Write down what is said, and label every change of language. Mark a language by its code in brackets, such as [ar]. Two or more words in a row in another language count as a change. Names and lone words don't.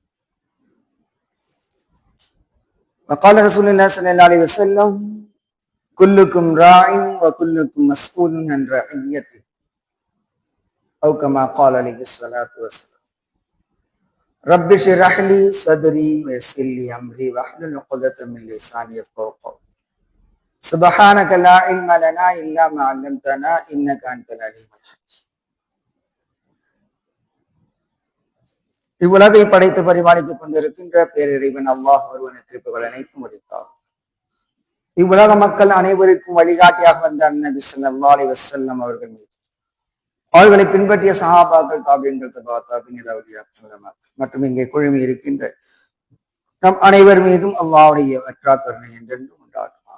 [ar] وقال رسول الله صلى الله عليه وسلم كلكم راع وكلكم مسؤول عن رعيته أو كما قال عليه الصلاة والسلام. رب اشرح لي صدري ويسر لي أمري واحلل عقدة من لساني يفقهوا قولي. سبحانك لا علم لنا إلا ما علمتنا إنك أنت العليم الحكيم. [ta] இவ்வுலகை படைத்து பரிபாலித்துக் கொண்டிருக்கின்ற பேரிறைவன் அல்லாஹ் ஒருவனுக்கு கிருபைகள் அனைத்தும் முடித்தார். இவ்வுலக மக்கள் அனைவருக்கும் வழிகாட்டியாக வந்த நபி [ar] صلى الله عليه وسلم [ta] அவர்கள் மீது, அவர்களை பின்பற்றிய சஹாபாக்கள், தாபீன்கள், தபா தாபீன்கள், அவுலியாக்கள் மற்றும் இங்கே குழுமி இருக்கின்ற நம் அனைவர் மீதும் அல்லாஹ்வுடைய வற்றா கருணை என்றென்றும் உண்டாகும்.